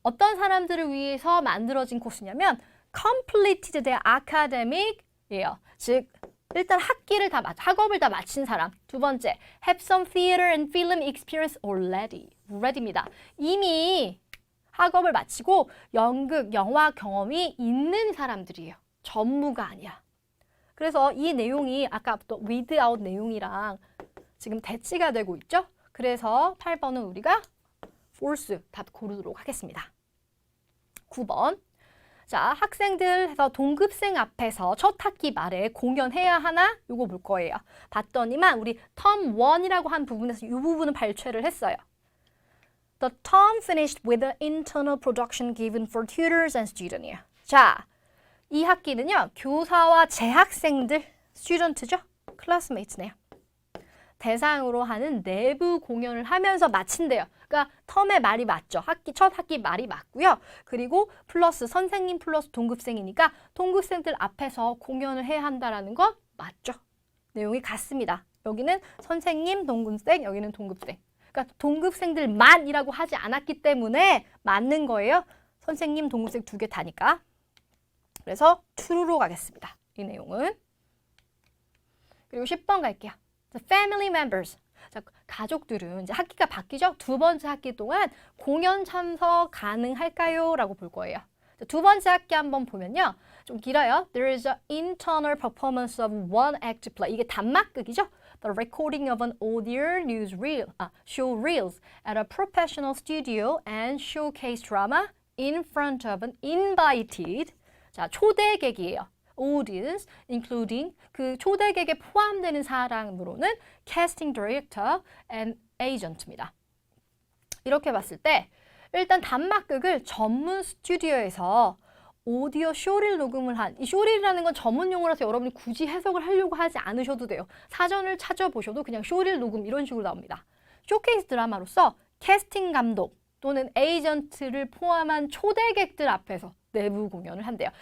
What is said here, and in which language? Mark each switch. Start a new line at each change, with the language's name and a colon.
Korean: 어떤 사람들을 위해서 만들어진 코스냐면
English: completed their academic
Korean: 이에요. 즉 일단 학업을 다 마친 사람. 두 번째,
English: have some theater and film experience already입니다.
Korean: 이미 학업을 마치고 연극, 영화 경험이 있는 사람들이에요. 전무가 아니야. 그래서 이 내용이 아까부터 without 내용이랑 지금 대치가 되고 있죠? 그래서 8번은 우리가 false 답 고르도록 하겠습니다. 9번. 자, 학생들 해서 동급생 앞에서 첫 학기 말에 공연해야 하나? 요거 볼 거예요. 봤더니만 우리 term 1이라고 한 부분에서 이 부분은 발췌를 했어요.
English: The term finished with an internal production given for tutors and students.
Korean: 자, 이 학기는요. 교사와 재학생들, student죠? classmates네요. 대상으로 하는 내부 공연을 하면서 마친대요. 그러니까 텀의 말이 맞죠. 첫 학기 말이 맞고요. 그리고 플러스 선생님 플러스 동급생이니까 동급생들 앞에서 공연을 해야 한다라는 건 맞죠. 내용이 같습니다. 여기는 선생님, 동급생, 여기는 동급생. 그러니까 동급생들만이라고 하지 않았기 때문에 맞는 거예요. 선생님, 동급생 두 개 다니까. 그래서 true로 가겠습니다. 이 내용은. 그리고 10번 갈게요.
English: The family members.
Korean: 자, 가족들은 이제 학기가 바뀌죠? 두 번째 학기 동안 공연 참석 가능할까요? 라고 볼 거예요. 자, 두 번째 학기 한번 보면요. 좀 길어요.
English: There is an internal performance of one act play.
Korean: 이게 단막극이죠?
English: The recording of an audio show reels at a professional studio and showcase drama in front of an invited.
Korean: 자, 초대객이에요.
English: audience, including
Korean: 그 초대객에 포함되는 사람으로는
English: casting director and agent입니다.
Korean: 이렇게 봤을 때 일단 단막극을 전문 스튜디오에서 오디오 쇼릴 녹음을 한, 이 쇼릴이라는 건 전문 용어라서 여러분이 굳이 해석을 하려고 하지 않으셔도 돼요. 사전을 찾아보셔도 그냥 쇼릴 녹음 이런 식으로 나옵니다. 쇼케이스 드라마로서 캐스팅 감독 또는 에이전트를 포함한 초대객들 앞에서 내부 공연을 한대요.